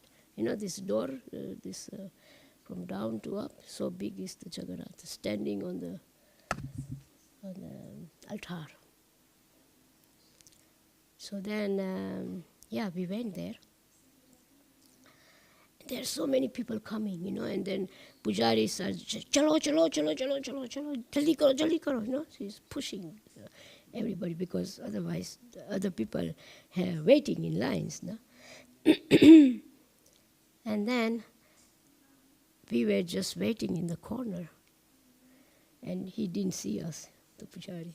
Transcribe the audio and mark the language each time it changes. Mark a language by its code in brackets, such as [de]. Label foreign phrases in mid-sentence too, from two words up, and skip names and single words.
[en] This door, from down to up, so big is the Jagannath, standing on the altar. So then, we went there. There are so many people coming, and then Pujari says, [hi] चलो, चलो, चलो, चलो, चलो, चलो, जल्दी करो, [en] She's pushing everybody, because otherwise the other people are waiting in lines, no? And then we were just waiting in the corner, and he didn't see us, the Pujari.